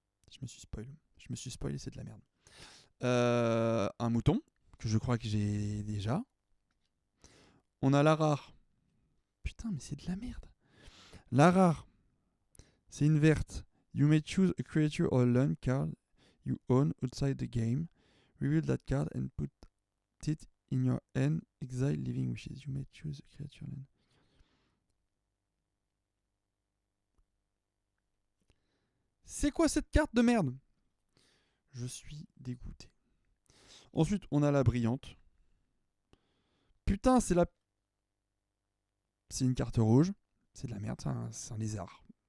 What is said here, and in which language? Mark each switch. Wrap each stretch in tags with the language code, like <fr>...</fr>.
<fr>Je me suis spoil. Je me suis spoilé, c'est de la merde. Un mouton, que je crois que j'ai déjà. On a la rare. Putain, mais c'est de la merde. La rare, c'est une verte.</fr> <en>You may choose a creature or land card you own outside the game. Reveal that card and put it in your hand. Exile Living Wishes. You may choose a creature land.</en> <fr>C'est quoi cette carte de merde? Je suis dégoûté. Ensuite, on a la brillante. Putain, c'est une carte rouge. C'est de la merde, c'est un lézard.</fr>